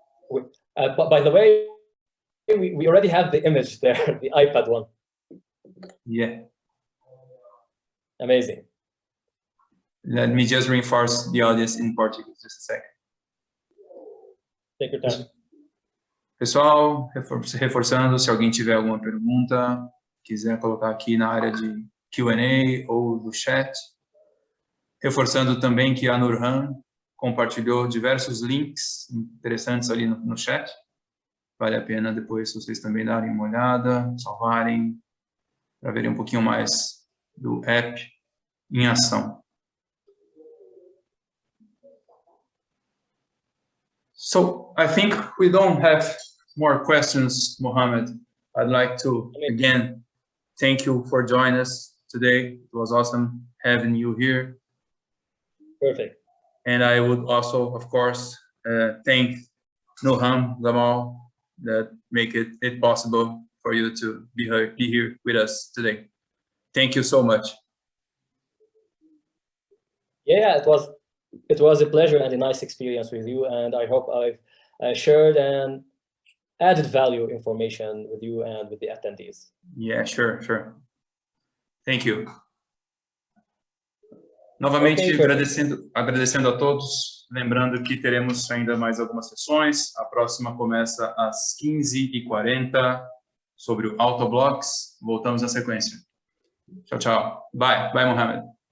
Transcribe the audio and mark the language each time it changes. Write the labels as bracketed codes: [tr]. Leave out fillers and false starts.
[en] But by the way, we already have the image there, the iPad one. Yeah. Amazing. Let me just reinforce the audience in Portuguese, just a second. Take your time. [pt] Pessoal, reforçando, se alguém tiver alguma pergunta, quiser colocar aqui na área de Q&A ou do chat. Reforçando também que a Nurhan compartilhou diversos links interessantes ali no chat. Vale a pena depois vocês também darem uma olhada, salvarem, para verem um pouquinho mais do app em ação. [en] So I think we don't have more questions, Mohammed. I'd like to, again, thank you for joining us today. It was awesome having you here. Perfect. And I would also, of course, thank Noham Gamal that make it possible for you to be here with us today. Thank you so much. Yeah, it was a pleasure and a nice experience with you, and I hope I've shared and added value information with you and with the attendees. Yeah, sure. Thank you. [pt] Novamente, agradecendo a todos, lembrando que teremos ainda mais algumas sessões. A próxima começa às 15h40 sobre o Autoblocks. Voltamos na sequência. Tchau. [en] Bye, Mohammed.